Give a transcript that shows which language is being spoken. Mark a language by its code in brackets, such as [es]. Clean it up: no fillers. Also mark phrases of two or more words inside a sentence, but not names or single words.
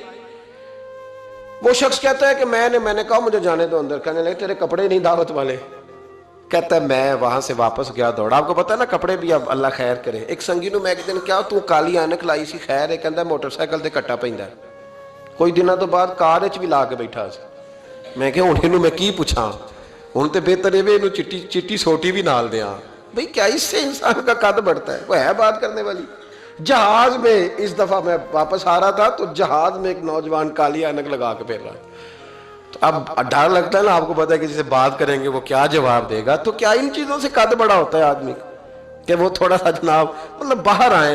[ur] وہ شخص کہتا ہے کہ میں نے کہا مجھے جانے دو اندر، کہنے لگے تیرے کپڑے نہیں دعوت والے۔ کہتا ہے میں وہاں سے واپس گیا دوڑا۔ آپ کو پتا ہے نا کپڑے بھی اب اللہ خیر کرے۔ [pa] ایک سنگی نو میں ایک دن کیا تو کالی اینک لائی سی، خیر ہے کہندا موٹر سائیکل تے کٹا پیندا ہے، کوئی دنوں تو بعد کار وچ بھی لا کے بیٹھا سی۔ میں کہ ہن اینوں میں کی پوچھاں، ہن تے بہتر ہے اینوں چٹی سوٹی بھی نال دیاں بھئی، [ur] کیا اس سے انسان کا قد بڑھتا ہے؟ وہ ہے بات کرنے والی۔ جہاز میں اس دفعہ میں واپس آ رہا تھا تو جہاز میں ایک نوجوان کالی اینک لگا کے پھر رہا ہے۔ اب ڈر لگتا ہے نا، آپ کو پتا ہے کہ جسے بات کریں گے وہ کیا جواب دے گا، تو کیا ان چیزوں سے قد بڑا ہوتا ہے آدمی کہ وہ تھوڑا سا جناب مطلب باہر آئیں۔